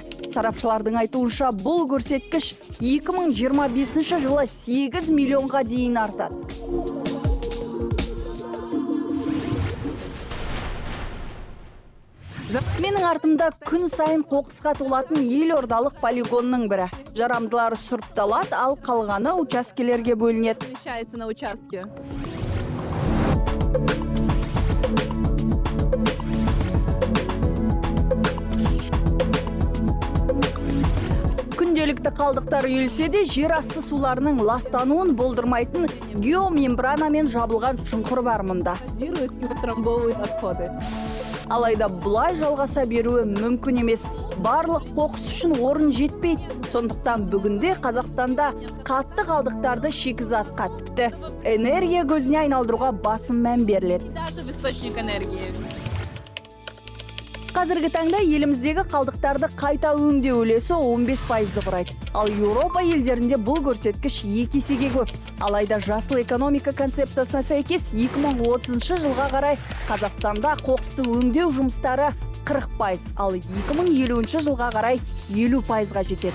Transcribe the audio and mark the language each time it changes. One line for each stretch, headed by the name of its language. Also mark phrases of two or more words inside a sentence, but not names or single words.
Kazakh: Сарапшылардың айтуынша бұл көрсеткіш 2025 жылы 8 миллионға дейін артады. Менің артымда күн сайын қоқысқа толатын елордалық полигонның бірі. Жарамдылары сұрыпталады, ал қалғаны учаскелерге бөлінеді.
Russian: Помещается на участке.
Kazakh: Күнделікті қалдықтар үйілсе де, жер асты суларының ластануын болдырмайтын геомембранамен жабылған шұңқыр бар мұнда.
Russian: И утрамбовывает отходы.
Kazakh: Алайда бұлай жалғаса беруі мүмкін емес. Барлық қоқыс үшін орын жетпейді. Сондықтан бүгінде Қазақстанда қатты қалдықтарды шикізатқа, тіпті энергия көзіне айналдыруға басым мән беріледі.
Russian: Даже в источник энергии.
Kazakh: Қазіргі таңда еліміздегі қалдықтарды қайта өңдеу үлесі 15% құрайды. Ал Еуропа елдерінде бұл көрсеткіш 2 есеге көп. Алайда жасыл экономика концепциясына сәйкес 2030 жылға қарай Қазақстанда қоқысты өңдеу жұмыстары 40%, ал 2050 жылға қарай 50%-ға жетеді.